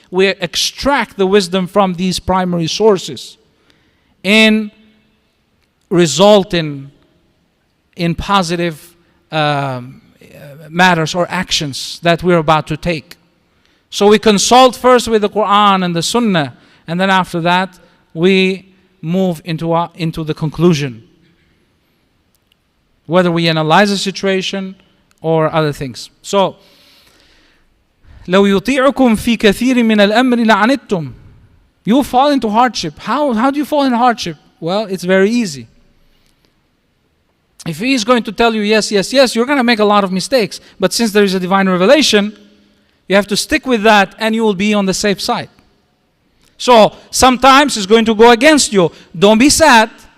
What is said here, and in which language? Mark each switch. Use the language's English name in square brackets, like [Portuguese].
[English] We extract the wisdom from these primary sources and result in positive matters or actions that we're about to take. So we consult first with the Quran and the Sunnah, and then after that we move into the conclusion, whether we analyze the situation or other things. [Arabic] So, لو يطيعكم في كثير من الأمر لعنتم. [English] You fall into hardship. How do you fall in hardship? Well, it's very easy. If he is going to tell you yes, yes, yes, you're going to make a lot of mistakes. But since there is a divine revelation, you have to stick with that and you will be on the safe side. So sometimes it's going to go against you. Don't be sad.